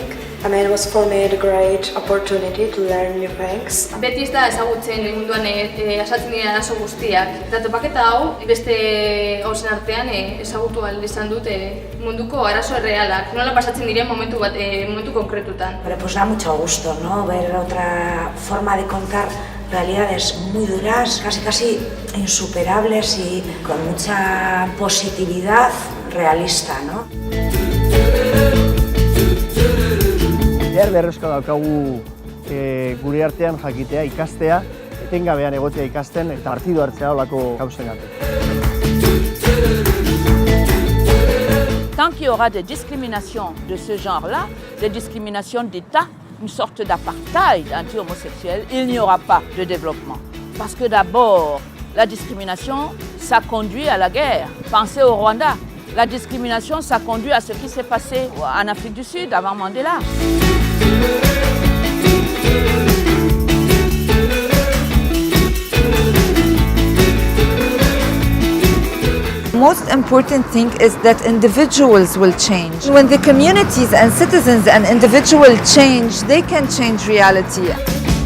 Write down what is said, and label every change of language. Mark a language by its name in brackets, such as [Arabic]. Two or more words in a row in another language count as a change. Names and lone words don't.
[English] I mean, it was for me a great opportunity to learn new things. [Basque] Beti ez da ezagutzen munduan asaltzen dira arazo guztiak. Eta topaketa hau beste gauzen artean ezagutu ahal izan dute munduko arazo errealak. Nola pasatzen diren momentu konkretutan. [Spanish] Pero pues da mucho gusto, ¿no? Ver otra forma de contar realidades muy duras, casi insuperables y con mucha positividad realista, ¿no? [Basque] Beharrezkoa daukagu gure artean jakitea, ikastea, etengabean egotea ikasten eta partidu hartzea olako gauzengatik. [French] Tant qu'il y aura des discriminations de ce genre-là, des discriminations d'État, une sorte d'apartheid anti-homosexuel, il n'y aura pas de développement. Parce que d'abord, la discrimination, ça conduit à la guerre. Pensez au Rwanda. La discrimination, ça conduit à ce qui s'est passé en Afrique du Sud avant Mandela. [English] Most important thing is that individuals will change. When the communities and citizens and individuals change, they can change reality.